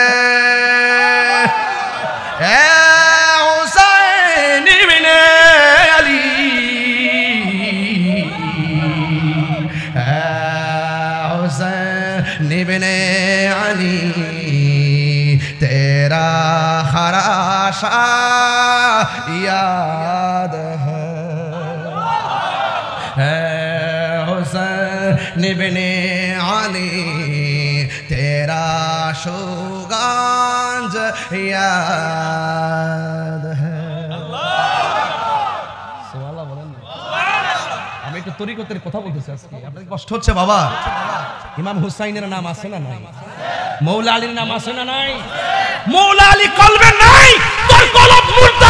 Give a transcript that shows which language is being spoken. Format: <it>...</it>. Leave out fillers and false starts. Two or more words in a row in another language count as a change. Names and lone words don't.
<hi>हुसैन इब्ने अली हुसैन इब्ने अली तेरा खराशा याद है। हुसैन इब्ने अली तेरा सुगंध याद है।</hi> <bn>সুবহানাল্লাহ বলেন না। আমি একটু তরিকতের কথা বলতেছি আজকে, আপনাদের কষ্ট হচ্ছে বাবা? ইমাম হুসাইনের নাম আছে না নাই? মৌলা আলীর নাম আছে না নাই? মৌলা আলী কলবে নাই, তোর কলব মুর্দা।</bn>